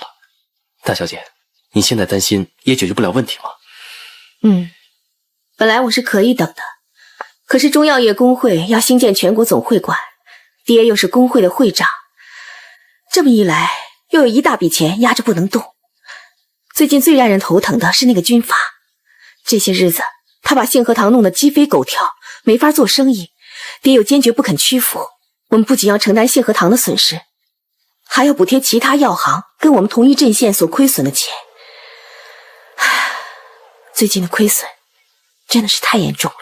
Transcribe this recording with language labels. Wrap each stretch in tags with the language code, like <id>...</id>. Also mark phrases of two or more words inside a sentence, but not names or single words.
<zh>大小姐，你現在擔心也解決不了問題嗎？本來我是可以等的，可是中藥業工會要興建全國總會館，爹又是工會的會長，這麼一來又有一大筆錢壓着不能動。最近最讓人頭疼的是那個軍閥，這些日子他把信和堂弄得鸡飞狗跳，没法做生意。爹又坚决不肯屈服，我们不仅要承担信和堂的损失，还要补贴其他药行跟我們同一陣線所虧損的錢。最近的虧損真的是太嚴重了。</zh>